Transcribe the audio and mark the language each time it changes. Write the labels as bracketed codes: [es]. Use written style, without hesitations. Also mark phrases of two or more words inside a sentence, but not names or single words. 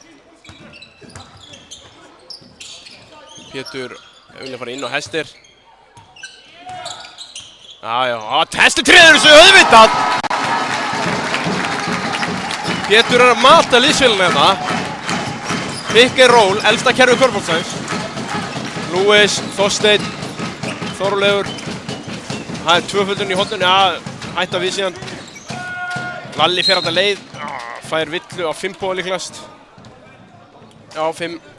[is] Pétur vilja fara inn á Hester. Hester treður þessu auðvitað! Pétur er að mata liðsfélagina hérna. [en] Pick and roll, [is] elsta kerfi körfuboltans. Lewis, Þorsteinn, Þorleifur. Það er tvöföldun í horninu, hætta við síðan. Lalli fer alla leið, fær villu á Finnboga líklegast. 5.